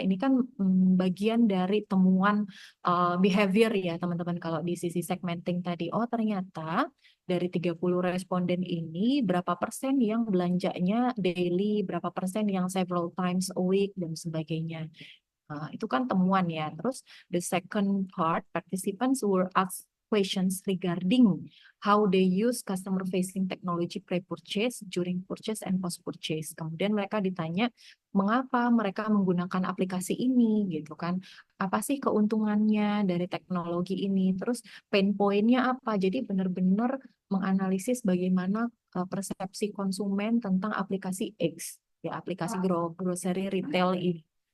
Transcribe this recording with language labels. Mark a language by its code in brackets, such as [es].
[id] Ini kan bagian dari temuan behavior ya teman-teman kalau di sisi segmenting tadi. Oh ternyata dari 30 responden ini berapa persen yang belanjanya daily, berapa persen yang [en] several times a week [id] dan sebagainya. Itu kan temuan ya. Terus [en] the second part, participants were asked questions regarding how they use customer facing technology pre-purchase, during purchase, and post-purchase. [id] Kemudian mereka ditanya mengapa mereka menggunakan aplikasi ini gitu kan. Apa sih keuntungannya dari teknologi ini? Terus pain point-nya apa? Jadi benar-benar menganalisis bagaimana persepsi konsumen tentang aplikasi X, ya aplikasi grocery retail ini.